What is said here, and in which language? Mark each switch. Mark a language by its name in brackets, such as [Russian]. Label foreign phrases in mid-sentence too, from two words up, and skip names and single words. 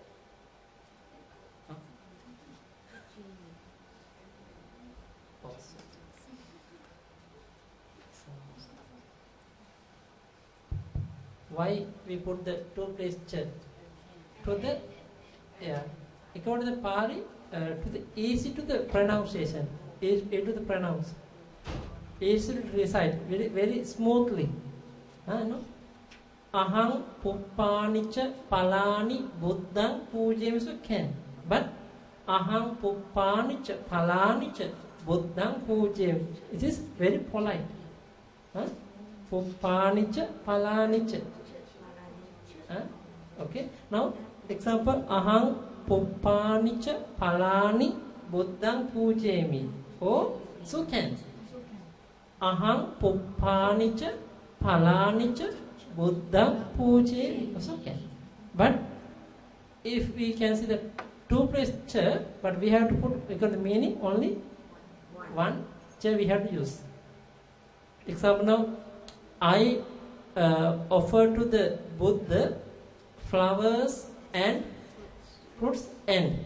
[English] Why we put the two place cha? To the, according to the Pali, to the easy to the pronunciation. To the pronounce, easy to recite very smoothly. No? [Pali] Ahang puppanicha palani buddhang pujemi, [English] so can. [Pali] But ahang puppanicha palanicha buddhang pujemi, [English] it is very polite. [Pali] Puppanicha palanicha. [English] Okay. Now example, [Pali] ahang puppanicha palani buddhang pujemi. [English] Oh, so can. [Pali] Ahang puppanicha phalanicha buddhang pujemi, [English] also can. But if we can see the two place cha, but we have to put, because the meaning only one cha we have to use. Example now, I offer to the Buddha flowers and fruits and.